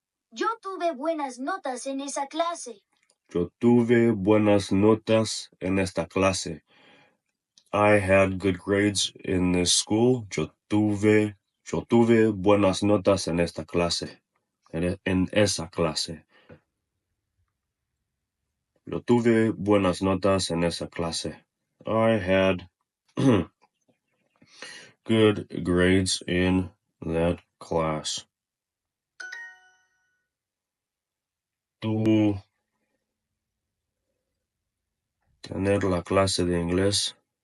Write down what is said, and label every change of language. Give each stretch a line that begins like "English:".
Spanish: Yo tuve buenas notas en esa clase. Yo tuve buenas notas en esta clase.
English: I had good grades in this school.
Spanish: Yo tuve buenas notas en esta clase. En esa clase. Yo tuve buenas notas en esa clase.
English: I had good grades in that class.
Spanish: ¿Tú tener la clase de inglés?